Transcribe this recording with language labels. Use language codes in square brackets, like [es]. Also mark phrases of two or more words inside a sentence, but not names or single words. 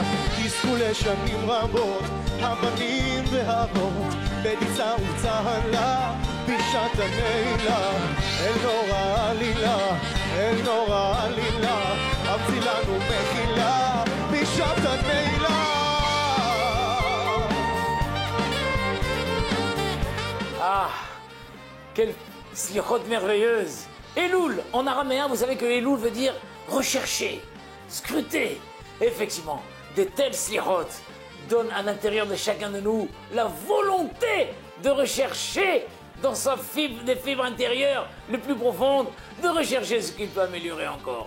[he] תזכו לשנים רבות הבנים והאבות, בדיצה וצהלה בשעת הנעילה. אל נורא עלילה, אל נורא עלילה, המציא לנו מחילה בשעת הנעילה. [fr] Ah, quelle slichot merveilleuse. Elul, en araméen, vous savez que Elul veut dire rechercher, scruter. Effectivement, de telles slichot donnent à l'intérieur de chacun de nous la volonté de rechercher dans des fibres intérieures les plus profondes, de rechercher ce qu'il peut améliorer encore.